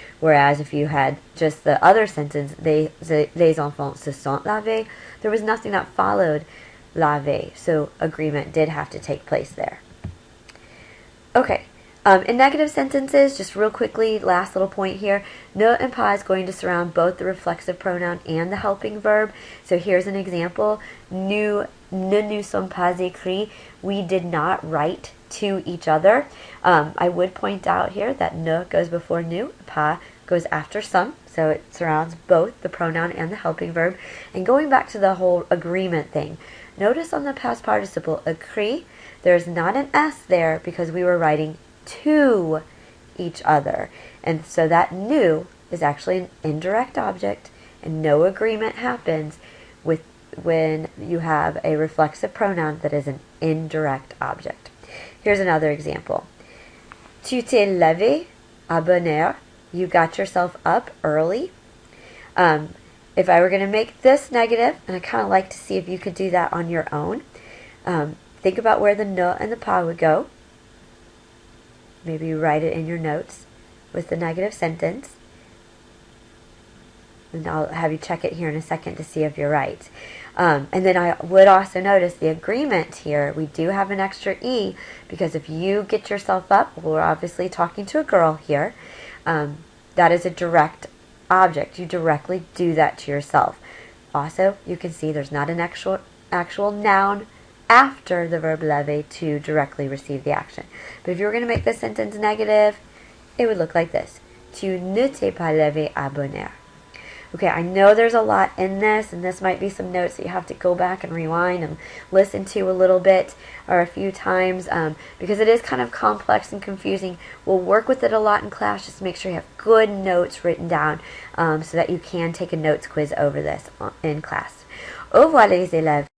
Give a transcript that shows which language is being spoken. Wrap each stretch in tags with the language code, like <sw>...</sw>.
<en>Whereas if you had just the other sentence,</en> <fr>les enfants se sont lavés,</fr> <en>there was nothing that followed laver, so agreement did have to take place there. Okay, in negative sentences, just real quickly, last little point here, ne and pas is going to surround both the reflexive pronoun and the helping verb. So here's an example.</en> <fr>Nous ne nous sommes pas écrits.</fr> <en>We did not write to each other. I would point out here that ne goes before nous, pas goes after some, so it surrounds both the pronoun and the helping verb. And going back to the whole agreement thing, notice on the past participle, écrit, there's not an S there because we were writing to each other. And so that nous is actually an indirect object, and no agreement happens with when you have a reflexive pronoun that is an indirect object. Here's another example.</en> <fr>Tu t'es levé à bonne heure.</fr> <en>You got yourself up early. If I were going to make this negative, and I kind of like to see if you could do that on your own, think about where the ne and the pas would go. Maybe you write it in your notes with the negative sentence. And I'll have you check it here in a second to see if you're right. And then I would also notice the agreement here. We do have an extra E because if you get yourself up, we're obviously talking to a girl here, that is a direct object. You directly do that to yourself. Also, you can see there's not an actual noun after the verb lever to directly receive the action. But if you were going to make this sentence negative, it would look like this.</en> <fr>Tu ne t'es pas levé à bonne heure.</fr> <en>Okay, I know there's a lot in this, and this might be some notes that you have to go back and rewind and listen to a little bit or a few times because it is kind of complex and confusing. We'll work with it a lot in class just to make sure you have good notes written down so that you can take a notes quiz over this in class.</en> <fr>Au revoir les élèves.</fr>